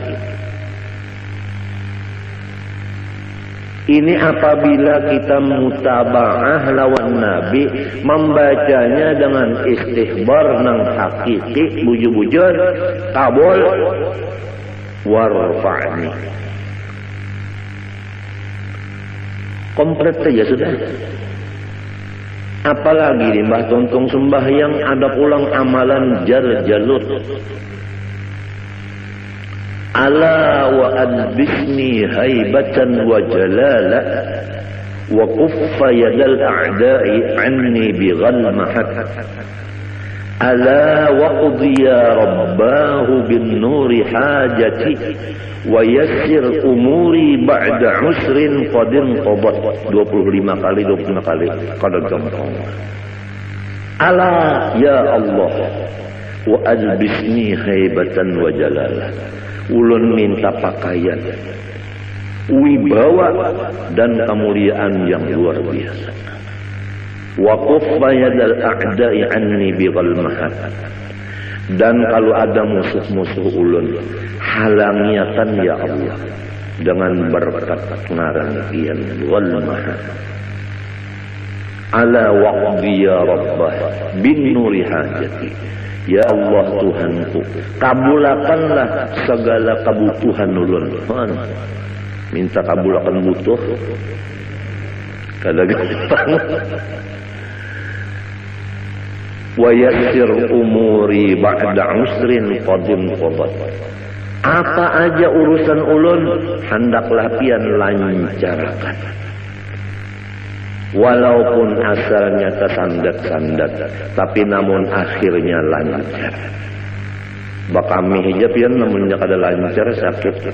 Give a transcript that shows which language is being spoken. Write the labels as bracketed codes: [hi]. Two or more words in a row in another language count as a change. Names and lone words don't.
[bjn] Ini apabila kita mutaba'ah lawan Nabi, membacanya dengan istihbar nang hakiki, bujur-bujur, kabul, warfa'ni. Komplit saja sudah. Apalagi di Mbah Tontong sembahyang ada pulang amalan jar-jalut. [ar] ألا وأدبسني هيبة وجلالا وكف يد الأعداء عني بغلمهات. ألا وقضي ربه بالنور حاجتي ويسر أموري بعد عسر قدين قبت. [bjn] 25 kali kada gampang. [ar] ألا يا الله وأدبسني هيبة وجلالا. [bjn] Ulun minta pakaian, wibawa dan kemuliaan yang luar biasa. [ar] وكف يد الأعداء عني بغلمهات. [bjn] Dan kalau ada musuh-musuh ulun, halangiatan ya Allah dengan berkat ngaran pian ghalmahat. [ar] ألا واقض يا ربه بالنور حاجتي. [bjn] Ya Allah Tuhanku, kabulakanlah segala kebutuhan ulun. Minta kabulakan butuh, kada gampang. [ar] ويسر أموري بعد عسر قديم قبت. [bjn] Apa aja urusan ulun, hendaklah pian lancarkan. Walaupun asalnya tersandat-sandat, tapi namun akhirnya lancar. Bakami hija pian namunnya kada lancar sakit.